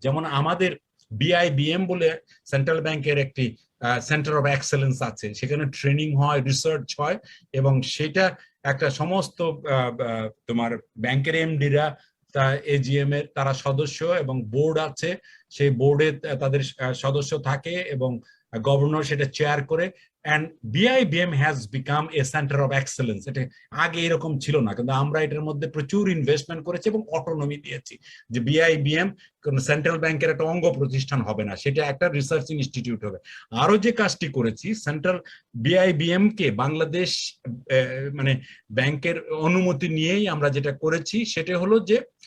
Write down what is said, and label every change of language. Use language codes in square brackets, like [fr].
[bn] যেমন আমাদের বিআইবিএম বলে সেন্ট্রাল ব্যাংকের একটি সেন্টার অফ এক্সেলেন্স আছে, সেখানে ট্রেনিং হয়, রিসার্চ হয়, এবং সেটা একটা সমস্ত তোমার ব্যাংকের এমডিরা, এজিএম এর তারা সদস্য, এবং বোর্ড আছে, সেই বোর্ডে তাদের সদস্য থাকে এবং গভর্নর সেটা চেয়ার করে। [en] and BIBM has become a center of excellence. [bn] এটা আগে এরকম ছিল না, কিন্তু আমরা এটার মধ্যে প্রচুর ইনভেস্টমেন্ট করেছি এবং অটোনমি দিয়েছি যে BIBM কোন সেন্ট্রাল ব্যাংকের একটা অঙ্গ প্রতিষ্ঠান হবে না, সেটা একটা রিসার্চ ইনস্টিটিউট হবে। আরো যে কাজটি করেছি, সেন্ট্রাল BIBM কে বাংলাদেশ মানে ব্যাংকের অনুমতি নিয়েই আমরা যেটা করেছি সেটা হলো যে